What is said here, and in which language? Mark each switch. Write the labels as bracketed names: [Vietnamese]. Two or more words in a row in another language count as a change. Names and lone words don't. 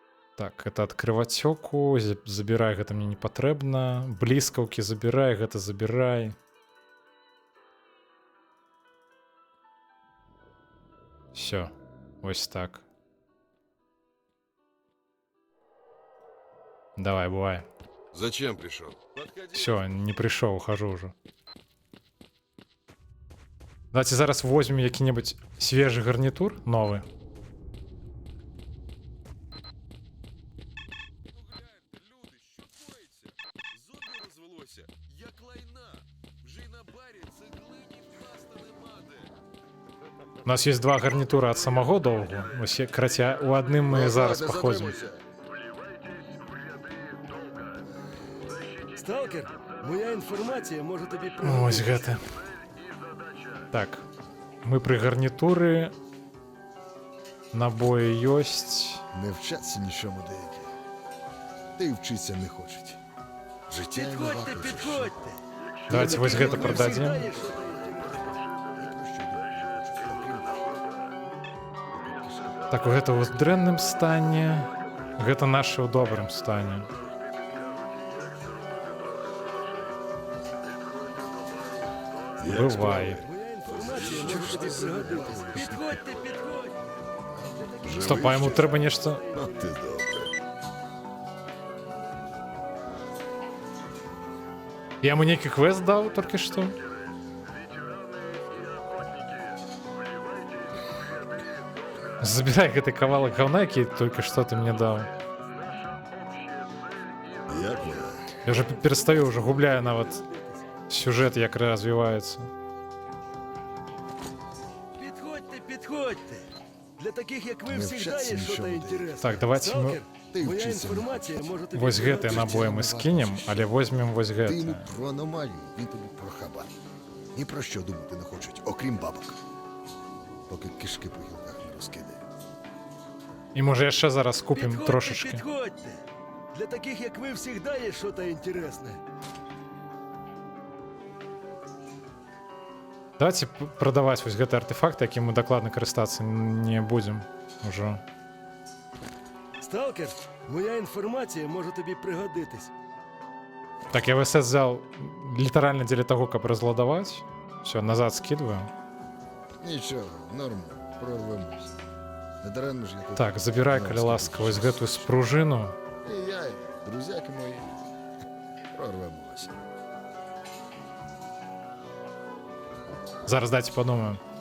[Belarusian] Так, это ад крывацёку, забірай, гэта мне не патрэбна. Бліскаўкі забірай, гэта забірай. Всё, вось так. Давай, бывай. [Russian] Зачем пришел? Все, не прийшов, ухожу уже. Давайте зараз возьмем який-небудь свежий гарнитур, новый. У нас есть два гарнитура от самого довгу. [Ukrainian] Ось короче, у одним ми зараз походимо. Сталкер, моя інформація може тобі [Belarusian] Ось гэта. Так, мы при гарнітуры. Набої ёсць. [Ukrainian] Не вчаться нічому деякі. Та й вчиться не хочуть. Життя не варто. Підходьте! [Belarusian] Давайте вось гэта продадим. Так, гэта ў дрэнным стане. Гэта нашы ў добрым стане. Бывай. [Ukrainian] Підходьте, підходьте! Стоп, а йому треба нешта. От ти добре. Я йому некий квест дав тільки що. Забирай [Belarusian] гэты кавалак говна, [Ukrainian] який тільки що ти мені дав. Як вона? Я вже перестаю, вже губляю навіть сюжет, як розвивається. Підходьте, підходьте! Для таких, як ви, Не завжди вчаться є щось нічому інтересне. Так, давайте ми Сталкер, Ти моя вчися не інформація може тобі [Belarusian] вось гэты [Ukrainian] набої ми скинем, але візьмемо вось Ти йому гэты. про аномалію, він тобі про хабар. Ні про що думати не хочуть, окрім бабок. Поки кишки по гілках не розкидає. І може ще зараз купимо Підходьте, трошечки. підходьте! Для таких, як ви, завжди є щось інтересне. Давайте продавати ось гэты артефакт, яким ми докладно користатися не будемо уже. Сталкер, моя інформація може тобі пригодитись. [Russian] Так, я ВСС взял лiterально для того, как разладовать. Все, назад скидываю. [Ukrainian] Нічого, норм, прорвемось. Не даремно ж я тут. Так, забирай, коли ласка, ось гэтую спружину. І я, і друзяки мої. Прорвемося. Зараз дайте подумаю.